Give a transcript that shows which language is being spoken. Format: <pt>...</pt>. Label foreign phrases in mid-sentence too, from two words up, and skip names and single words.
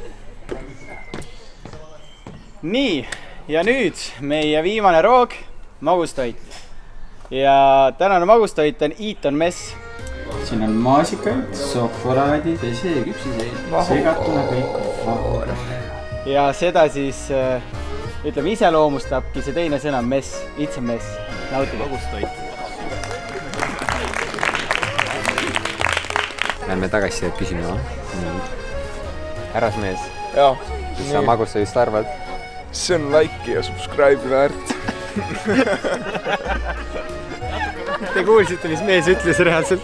<et>Nii, ja nüüd meie viimane roog, magustoit. Ja tänane magustoit on Eton Mess. Siin on maasikaid, šokolaadi, vesi ja küpsiseid. Segatuna kõik vahoor. Ja seda siis, ütleme, iseloomustabki see teine sõna mess,</et> <en>it's a mess.</en> <et>Nautige. Magustoit. Lähme tagasi küsima. Härrasmees, mis sa magustoidist arvad? See on like ja subscribe väärt. Te kuulsite, mis mees ütles reaalselt.</et>